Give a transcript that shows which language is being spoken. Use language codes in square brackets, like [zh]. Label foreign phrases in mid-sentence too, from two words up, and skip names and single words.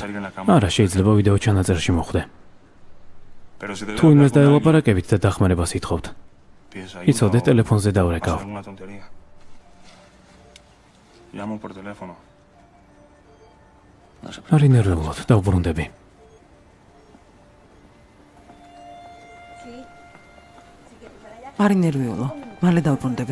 [ka] არა, შეიძლება ვიდეო ჩანაწერში მოხვდე. თუ იმას დაელაპარაკებით და დახმარებას ითხოვთ, იცოდე, ტელეფონზე დავრეკავ. [es] Llamo por teléfono. [ka] არ ინერვიულოთ, დავბრუნდები. არ ინერვიულო, მალე დავბრუნდები.